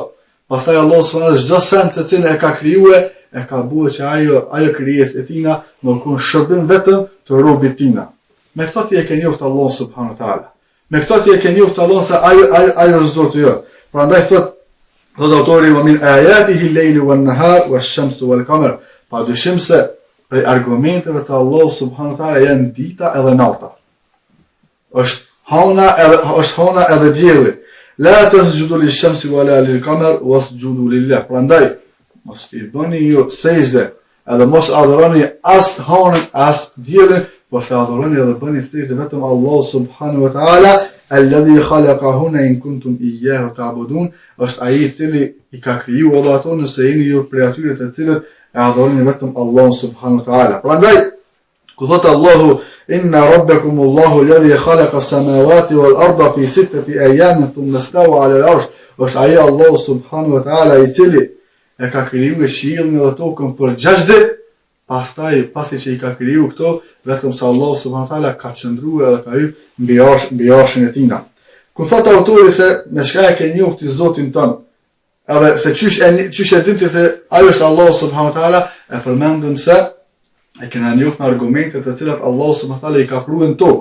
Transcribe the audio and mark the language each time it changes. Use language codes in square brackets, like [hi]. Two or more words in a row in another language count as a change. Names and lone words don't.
[sq] Pastaj Allah [ar] سبحانه وتعالى [sq] çdo sen të cilën e ka krijuar e ka bërë që ajo krijesë e tina më kon shërbim vetëm të robit tina. Me këto ti e ke njoft Allah [ar] سبحانه وتعالى. [sq] Me këto ti e ke njoft Allah se ajo është Zoti jot. Prandaj thot autori: [ar] "ومن آياته الليل والنهار والشمس والقمر." [sq] Pa dyshim se prej argumenteve të Allah subhanahu wa taala janë dita edhe nata. Është hona edhe dielli. [ar] لا تسجدوا للشمس ولا للقمر واسجدوا لله. [sq] Prandaj mos i bëni ju sejdë, edhe mos adhuroni as honën as diellin, por se adhuroni edhe bëni sejdë vetëm Allah [ar] سبحانه وتعالى الذي خلقهن إن كنتم إياه تعبدون. [sq] Është ai i cili i ka kriju edhe ato nëse jeni ju prej atyre të cilët e adhuroni vetëm Allah [ar] سبحانه وتعالى. [sq] Prandaj ku thot Allahu: [ar] "إن ربكم الله الذي خلق السماوات والأرض في 6 أيام ثم استوى على العرش." [sq] Është ai Allah [ar] سبحانه وتعالى [sq] i cili e ka kriju qiellin dhe tokën për 6 ditë, pastaj pasi që i ka kriju këto, vetëm se Allah [ar] سبحانه وتعالى [sq] ka qëndruar dhe ka hyrë mbi arshin e tina. Ku thot autori se me çka e ke njofti Zotin ton, edhe se çysh e dinti se ajo është Allah [ar] سبحانه وتعالى, [sq] e përmendëm se e kena njoft në argumente të cilat Allah [ar] سبحانه وتعالى [sq] i ka pruar në tokë.